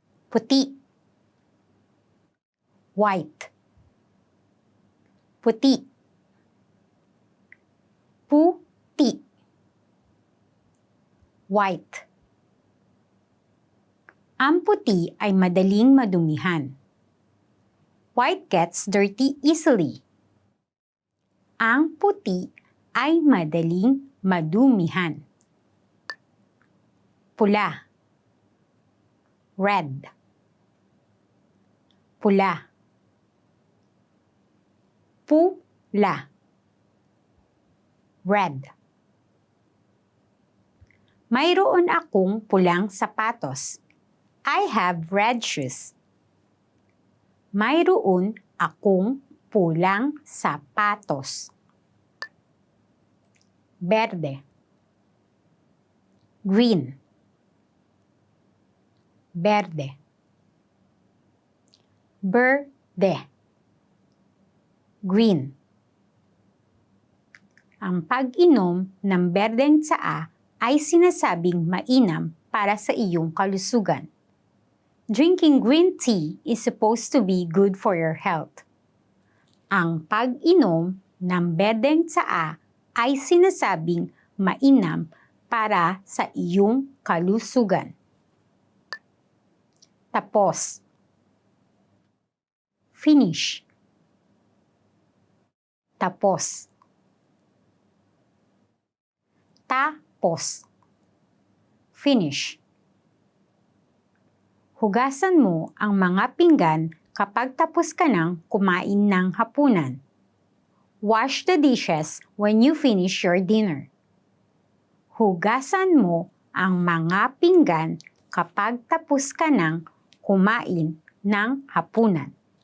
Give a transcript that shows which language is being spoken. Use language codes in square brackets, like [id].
[tl] Puti, white, puti, puti, white. Ang puti ay madaling madumihan. [en] White gets dirty easily. [tl] Ang puti ay madaling madumihan. Pula, red, pula, pula, red. Mayroon akong pulang sapatos. [en] I have red shoes. [tl] Mayroon akong pulang sapatos. Verde, green, verde, verde, green. Ang pag-inom ng berdeng tsaa ay sinasabing mainam para sa iyong kalusugan. [en] Drinking green tea is supposed to be good for your health. [tl] Ang pag-inom ng berdeng tsaa ay sinasabing mainam para sa iyong kalusugan. Tapos, finish, tapos, tapos, finish. Hugasan mo ang mga pinggan kapag tapos ka ng kumain ng hapunan. [en] Wash the dishes when you finish your dinner. [tl] Hugasan mo ang mga pinggan kapag tapos ka ng kumain ng hapunan.